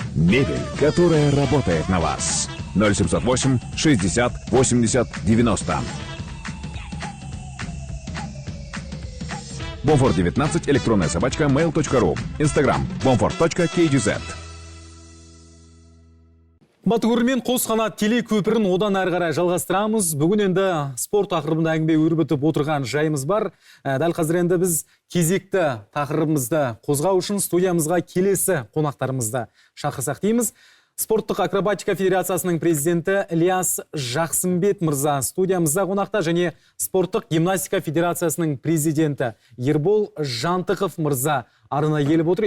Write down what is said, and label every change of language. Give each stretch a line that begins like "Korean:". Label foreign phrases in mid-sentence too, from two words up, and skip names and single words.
Russian: Мебель, которая работает на вас. 0708 60 80 90. Bomford 19, электронная собачка, mail.ru. Instagram, bomford.kgz.
Kazakh: Қымбатты көрермен, қос қанат теле көпірін одан әрі қарай жалғастырамыз. Бүгін енді спорт тақырыбында әңгіме өрбітіп отырған жайымыз бар. Дәл қазір енді біз кезекті тақырыбымызды қозғау үшін студиямызға келесі қонақтарымызды шақырсақ дейміз. Спорттық акробатика федерациясының президенті Ілияс Жақсымбет мырза студиямызда қонақта, және спорттық гимнастика федерациясының президенті Ербол Жантықов мырза арына келіп отыр.